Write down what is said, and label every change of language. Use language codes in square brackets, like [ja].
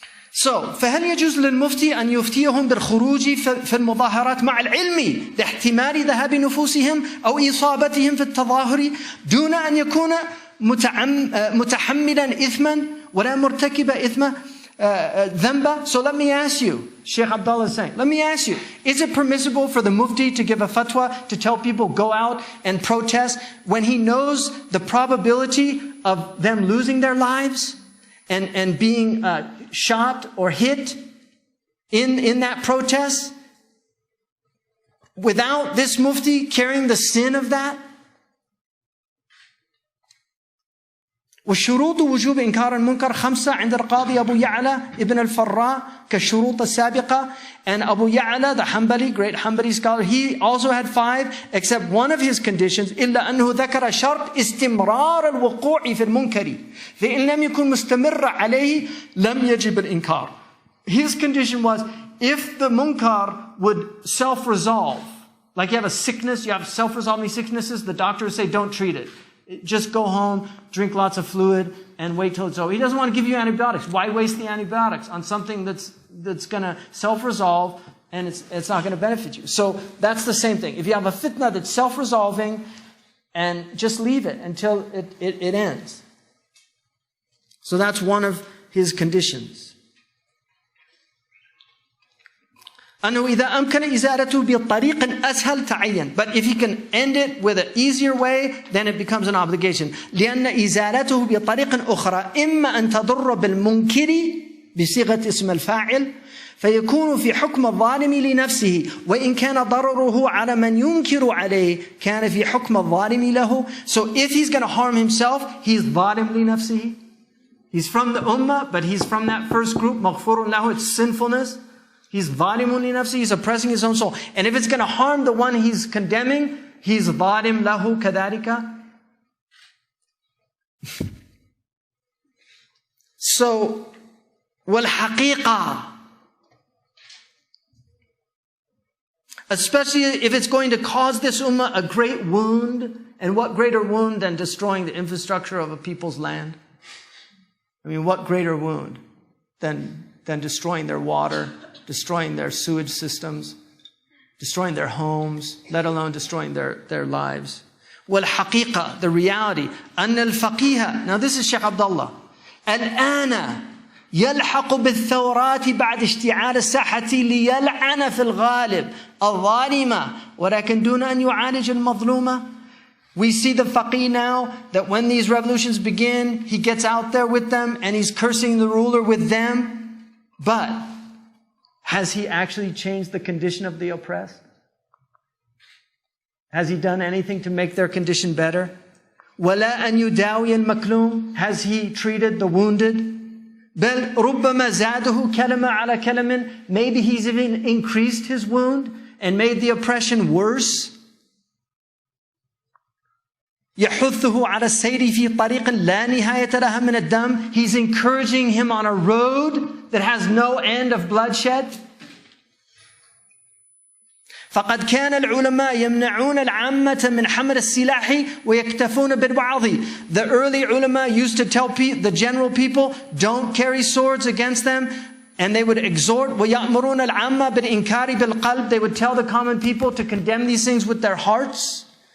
[ar] So, فهل يجوز للمفتي أن يفتيهم بالخروج في المظاهرات مع العلم لاحتمال ذهاب نفوسهم أو إصابتهم في التظاهر دون أن يكون متحملا إثما ولا مرتكب إثما ذنبا? [en] So let me ask you, Sheikh Abdullah is saying, let me ask you, is it permissible for the mufti to give a fatwa to tell people go out and protest when he knows the probability of them losing their lives and being shot or hit in that protest without this mufti carrying the sin of that? [ar] وشروط وجوب إنكار المنكر 5 عند القاضي أبو يعلى ابن الفراء كالشروط السابقة. [en] And Abu Ya'la, the Hanbali, great Hanbali scholar, he also had 5, except one of his conditions, [ar] إلا أنه ذكر شرط استمرار الوقوع في المنكر فإن لم يكن مستمر عليه لم يجب الإنكار. [en] His condition was, if the munkar would self-resolve, like you have a sickness, you have self-resolving sicknesses, the doctors say don't treat it. Just go home, drink lots of fluid, and wait till it's over. He doesn't want to give you antibiotics. Why waste the antibiotics on something that's going to self-resolve and it's not going to benefit you? So that's the same thing. If you have a fitna that's self-resolving, and just leave it until it ends. So that's one of his conditions. [ar] أنه إذا أمكن إزالته بطريق أسهل تعين. [en] But if he can end it with an easier way, then it becomes an obligation. [ar] لأن إزالته بطريق أخرى إما أن تضر بالمنكر بصيغة اسم الفاعل فيكون في حكم الظالم لنفسه وإن كان ضرره على من ينكر عليه كان في حكم الظالم له. [en] So if he's going to harm himself, he's [ar] ظالم لنفسه. [en] He's from the ummah, but he's from that first group, [ar] مغفور له, [en] it's sinfulness. He's [ar] ظالم لنفسه, [en] he's oppressing his own soul. And if it's going to harm the one he's condemning, he's [ar] ظالم له كذلك. [en] So, والحقيقة, especially if it's going to cause this ummah a great wound, and what greater wound than destroying the infrastructure of a people's land? I mean, what greater wound than destroying their water, destroying their sewage systems, destroying their homes, let alone destroying their lives. والحقيقة, the reality, [ar] أن الفقيه, [en] now this is Sheikh Abdullah, الآن [ar] يلحق بالثورات بعد اشتعال الساحة ليلعن في الغالب الظالمة ولكن دون أن يعالج المظلومة. [en] We see the faqih now that when these revolutions begin, he gets out there with them and he's cursing the ruler with them. But has he actually changed the condition of the oppressed? Has he done anything to make their condition better? [ar] وَلَا أَنْ يُدَاوِيَ الْمَكْلُومِ [en] Has he treated the wounded? [ar] بَلْ رُبَّمَا زَادُهُ كَلَمًا عَلَى كَلَمٍ [en] Maybe he's even increased his wound and made the oppression worse. [ar] يَحُثُّهُ عَلَى السَّيْرِ فِي طَرِيقٍ لَا نِهَايَةَ لَهَا مِنَ الدَّمِ [en] He's encouraging him on a road that has no end of bloodshed. [ar] فقد كان العلماء يمنعون العامة من حمل السلاح ويكتفون بالوعظ. [en] The early ulama used to tell the general people, don't carry swords against them. And they would exhort, [ar] وَيَأْمُرُونَ الْعَامَّةَ بِالْإِنْكَارِ بِالْقَلْبِ [en] They would tell the common people to condemn these things with their hearts.